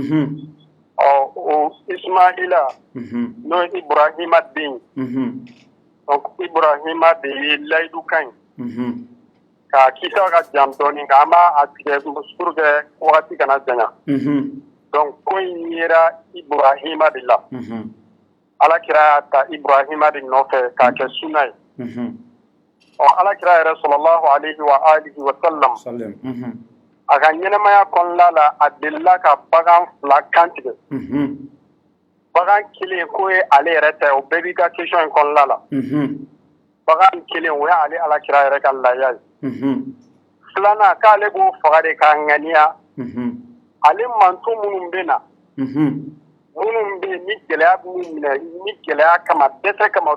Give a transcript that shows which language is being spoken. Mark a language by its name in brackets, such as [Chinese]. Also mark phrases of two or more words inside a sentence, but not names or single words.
[Bambara] o ismaila n'o ye ibrahima den donc ibrahima de ye layidu kan ye k'a kisa ka jan dɔɔnin nka an b'a tigɛ [French] pour que [Bambara] wagati kana janya donc ko in yera ibrahima de la alakira y'a ta ibrahima de nɔfɛ k'a kɛ suna ye alakira yɛrɛ [Arabic] صلى الله عليه وعلى آله وسلم [Bambara] a ka ɲɛnamaya kɔnɔna la a delila ka bagan 2 kantigɛ bagan kelen ko ye ale yɛrɛ ta ye o bɛɛ b'i ka question in kɔnɔna la bagan kelen o ye ale alakira yɛrɛ ka lahiya ye filanan k'ale b'o faga de k'a ŋaniya ale manto minnu bɛ na minnu bɛ yen ni gɛlɛya b'u minɛ ni gɛlɛya kama dɛsɛ kama u